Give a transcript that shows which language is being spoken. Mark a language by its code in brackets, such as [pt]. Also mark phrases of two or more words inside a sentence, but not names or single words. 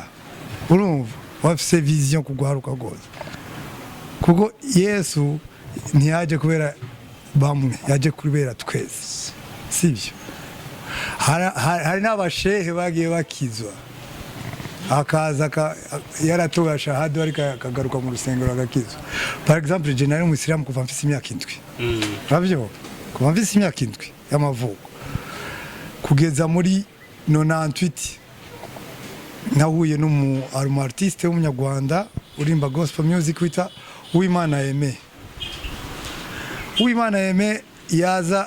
[rn] Urumva wafise vision kugwaruka gose kuko Yesu ntiyaje kubera bamwe yaje kubera twese sivyo. Hari n'abashehe bagiye bakizwa akaza yaratoga shahada ariko akagaruka mu rusengero agakizwa. [fr] Par exemple [rn] je nari umusilamu kuva mfise imyaka 7. Ravyo kuva mfise imyaka 7 y'amavuko kugeza muri 98 nahuye n'umu artiste w'umunyarwanda urimba [en] gospel music [rn] wita Uwimana Aime yaza